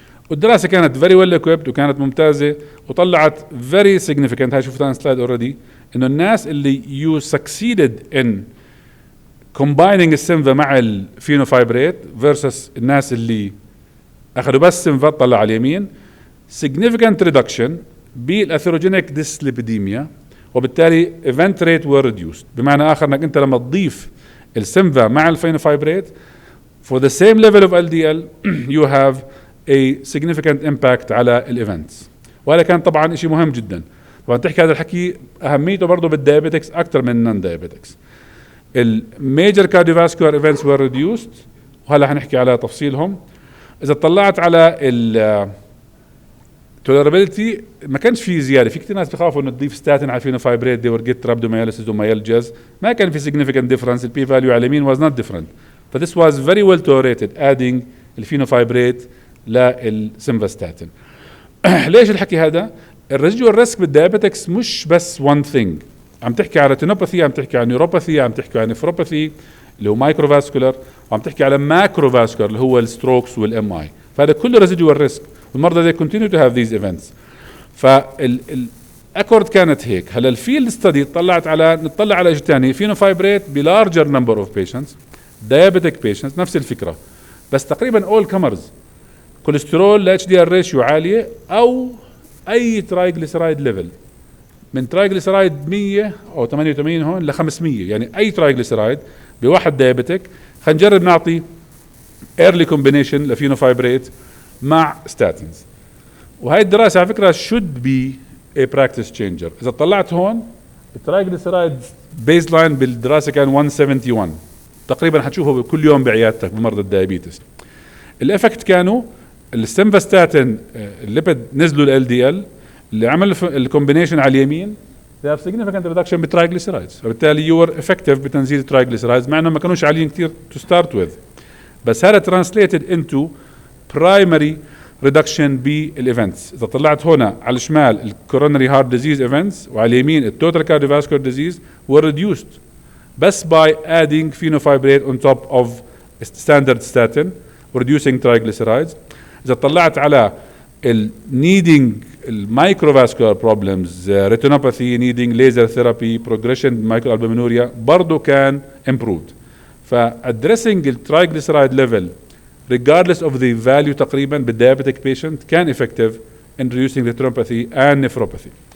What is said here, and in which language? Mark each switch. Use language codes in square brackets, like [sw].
[ar] والدراسه كانت [en] very well equipped [ar] وكانت ممتازه وطلعت [en] very significant، [ar] هاي شفتها سلايد اوريدي، انه الناس اللي [en] you succeeded in combining [ar] السنفا مع الفينوفايبريت [en] versus [ar] الناس اللي اخذوا بس سنفا طلع على اليمين [en] significant reduction [ar] بالاثيروجينيك ديسليبيديميا، وبالتالي [en] event rate were reduced. [ar] بمعنى اخر انك انت لما تضيف السنفا مع الفينوفايبريت [en] for the same level of LDL you have a significant impact [ar] على الايفنتس. وهذا كان طبعا شيء مهم جدا. طبعا تحكي هذا الحكي اهميته برضه بالدايابيتكس اكثر من النون دايابيتكس. [en] الميجر cardiovascular events were reduced [ar] وهلا حنحكي على تفصيلهم. اذا طلعت على ال tolerability ما كانش في زياده. في كثير ناس بخافوا انه تضيف ستاتين على فينوفايبريت [en] they were get rhabdomyolysis [ar] ومايلجياز، ما كان في [en] significant difference. البي فاليو [ar] على اليمين [en] was not different. ف this was very well tolerated adding الفينوفايبريت [ar] للسيمفاستاتين. ليش الحكي هذا؟ الريزيدوال ريسك بالدايابيتكس مش بس [en] one thing، [ar] عم تحكي على ريتينوباثي، عم تحكي على نيوروباثي، عم تحكي على نفروباثي اللي هو مايكروفاسكولار، وعم تحكي على ماكروفاسكولار اللي هو الستروكس والام اي. فهذا كله [en] residual risk [ar] والمرضى [en] they continue to have these events. [ar] فالاكورد كانت هيك. هلا الفيلد ستدي نطلع على شيء ثاني، فينوفايبريت بلارجر نمبر اوف بيشنتس، دايابيتك بيشنتس نفس الفكره، بس تقريبا اول كمرز كوليسترول [en] H D R ratio [ar] عاليه او اي ترايجليسرايد ليفل من ترايجليسرايد 100 او 88 هون ل 500، يعني اي ترايجليسرايد بواحد دايابيتك. خلينا نجرب نعطي ايرلي كومبينيشن لفينوفايبريت مع ستاتينز. وهي الدراسه على فكره [en] should be a practice changer. [ar] اذا طلعت هون الترايجليسرايد [en] baseline [ar] بالدراسه كان 171 تقريبا، حتشوفه كل يوم بعيادتك بمرضى الدايابيتس. الافكت كانوا السمفاستاتين الليبيد نزلوا ال LDL، اللي عمل الكومبينيشن على اليمين [en] they have significant reduction [ar] بالترايجليسرايدز، وبالتالي [en] you were effective [ar] بتنزيل الترايجليسرايدز مع انهم ما كانوش عاليين كثير [en] to start with. [ar] بس هذا [en] translated into primary reduction [ar] بالايفنتس. اذا طلعت هنا على الشمال [en] الكورونري heart disease events [ar] وعلى اليمين [en] التوتال cardiovascular disease were reduced بس by adding fenofibrate on top of standard statin reducing triglycerides. [ar] اذا طلعت على [en] needing microvascular problems retinopathy needing laser therapy progression microalbuminuria [ar] برضو كان [en] improved. فaddressing الtriglyceride level regardless of the value تقريبا [ar] بالdiabetic patient كان [en] effective in reducing retinopathy and nephropathy.